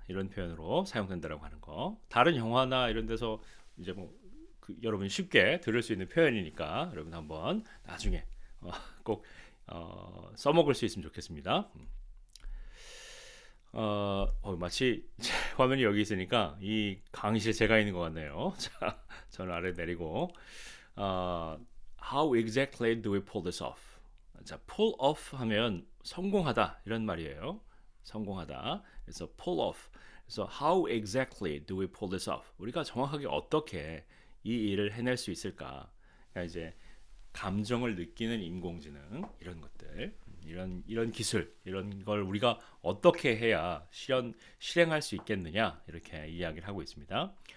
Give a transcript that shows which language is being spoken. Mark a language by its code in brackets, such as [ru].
[ko] 이런 표현으로 사용된다라고 하는 거. 다른 영화나 이런 데서 이제 여러분이 쉽게 들을 수 있는 표현이니까 여러분 한번 나중에 꼭 써먹을 수 있으면 좋겠습니다. 마치 화면이 여기 있으니까 이 강의실에 제가 있는 것 같네요. 자, 저는 아래 내리고 [en] How exactly do we pull this off? [ko] 자, pull off 하면 성공하다 이런 말이에요. 성공하다. 그래서 [en] pull off. 그래서 how exactly do we pull this off? [ko] 우리가 정확하게 어떻게 이 일을 해낼 수 있을까? 그러니까 이제 감정을 느끼는 인공지능 이런 것들, 이런 기술, 이런 걸 우리가 어떻게 해야 실행할 수 있겠느냐 이렇게 이야기를 하고 있습니다.